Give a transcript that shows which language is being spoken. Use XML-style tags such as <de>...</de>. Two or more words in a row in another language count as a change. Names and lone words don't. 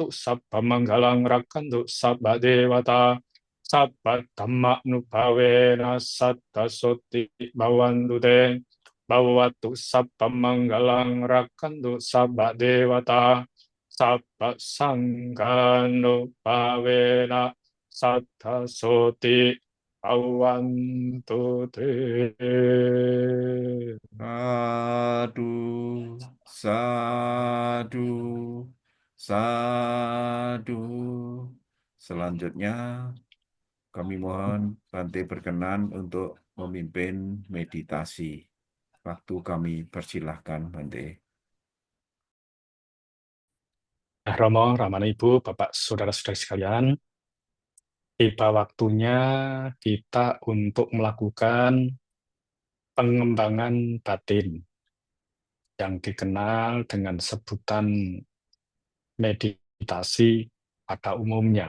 <pi>sabba manggalang rakantu sabba dewata sabba dhamma nupawena sattasoti bawandute bawattu sabba manggalang rakantu sabba dewata sabba sanghanupawena sattasoti awantu te. Sadu, sadu, sadu.</pi> <id>Selanjutnya, kami mohon Bante berkenan untuk memimpin meditasi. Waktu kami persilahkan, Bante. Romo, Ramana Ibu, Bapak, Saudara-saudari sekalian, tiba waktunya kita untuk melakukan pengembangan batin yang dikenal dengan sebutan meditasi pada umumnya.</id>